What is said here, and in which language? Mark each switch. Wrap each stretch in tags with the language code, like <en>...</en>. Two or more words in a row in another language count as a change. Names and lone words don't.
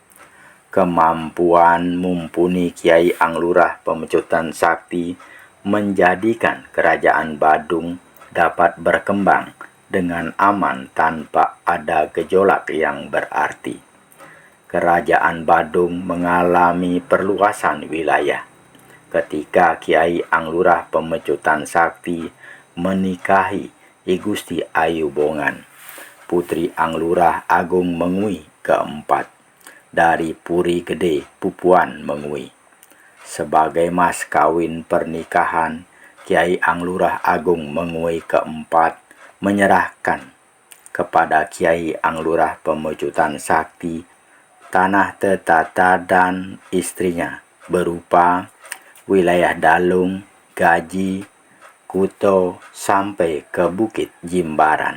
<id>Kemampuan mumpuni Kyai Anglurah Pemecutan Sakti menjadikan Kerajaan Badung dapat berkembang dengan aman tanpa ada gejolak yang berarti. Kerajaan Badung mengalami perluasan wilayah ketika Kiai Anglurah Pemecutan Sakti menikahi I Gusti Ayu Bongan, Putri Anglurah Agung Mengui keempat dari Puri Gede Pupuan Mengui. Sebagai mas kawin pernikahan, Kiai Anglurah Agung Mengui keempat menyerahkan kepada Kiai Anglurah Pemecutan Sakti tanah Tetata dan istrinya berupa wilayah Dalung, Gaji, Kuto, sampai ke Bukit Jimbaran.</id>